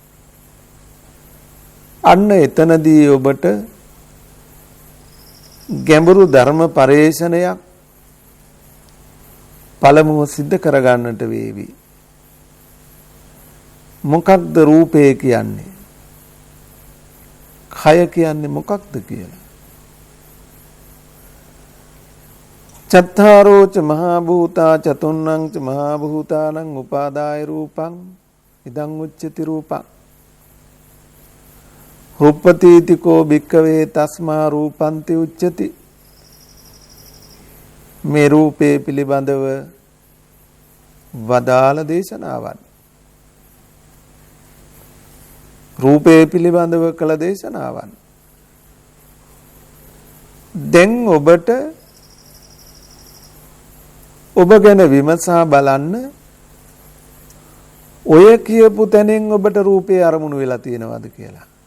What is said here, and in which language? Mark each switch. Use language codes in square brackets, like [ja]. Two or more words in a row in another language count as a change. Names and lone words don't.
[si] අන්න එතනදී ඔබට ගැඹුරු ධර්ම පරේෂණයක් පළමුව සිද්ධ කරගන්නට වේවි. මොකක්ද රූපය කියන්නේ? කය කියන්නේ මොකක්ද කියලා. [pi] චත්තාරෝච මහා භූතා චතුන්නං ච මහා භූතානං උපාදාය රූපං ඉදං උච්චති රූපං. රූපතීතිකෝ භික්ඛවේ තස්මා රූපන්ති උච්චති. [si] මේ රූපේ පිළිබඳව වදාළ දේශනාවන්. රූපේ පිළිබඳව කළ දේශනාවන්. දැන් ඔබට ඔබ ගැන විමසා බලන්න ඔය කියපු තැනින් ඔබට රූපේ අරමුණු වෙලා තියෙනවද කියලා.